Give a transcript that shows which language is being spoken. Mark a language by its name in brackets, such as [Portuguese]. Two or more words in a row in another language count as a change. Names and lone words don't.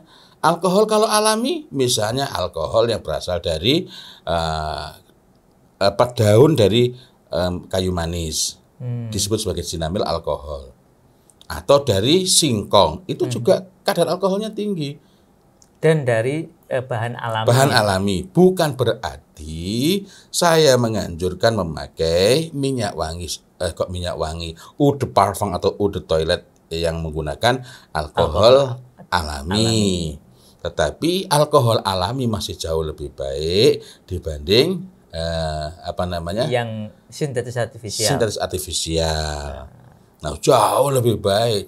[Indonesian] Alkohol kalau alami, misalnya alkohol yang berasal dari daun dari kayu manis, disebut sebagai sinamil alkohol, atau dari singkong, itu juga kadar alkoholnya tinggi. Dan dari bahan alami. Bahan alami. Bukan berarti saya menganjurkan memakai minyak wangi, [French] eau de parfum [Indonesian] atau [French] eau de toilet [Indonesian] yang menggunakan alkohol alami. Tetapi alkohol alami masih jauh lebih baik dibanding yang sintetis artifisial. Sintetis artifisial. Nah, jauh lebih baik.